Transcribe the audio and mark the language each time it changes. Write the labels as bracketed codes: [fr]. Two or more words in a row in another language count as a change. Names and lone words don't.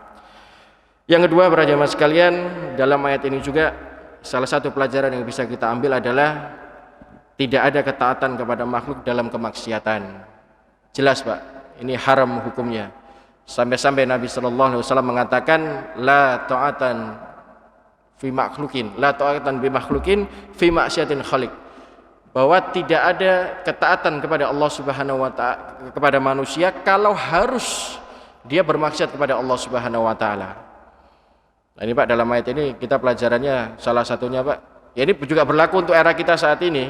[id] Yang kedua, para jamaah sekalian, dalam ayat ini juga salah satu pelajaran yang bisa kita ambil adalah tidak ada ketaatan kepada makhluk dalam kemaksiatan. Jelas, Pak, ini haram hukumnya. Sampai-sampai Nabi [ar] صلى الله عليه وسلم [id] mengatakan [ar] لا طاعة في مخلوق لا طاعة بمخلوق في معصية خالق. [id] Bahwa tidak ada ketaatan kepada Allah [ar] سبحانه وتعالى [id] kepada manusia kalau harus dia bermaksiat kepada Allah [ar] سبحانه وتعالى. [id] Nah, ini Pak, dalam ayat ini kita pelajarannya salah satunya, Pak, ya ini juga berlaku untuk era kita saat ini.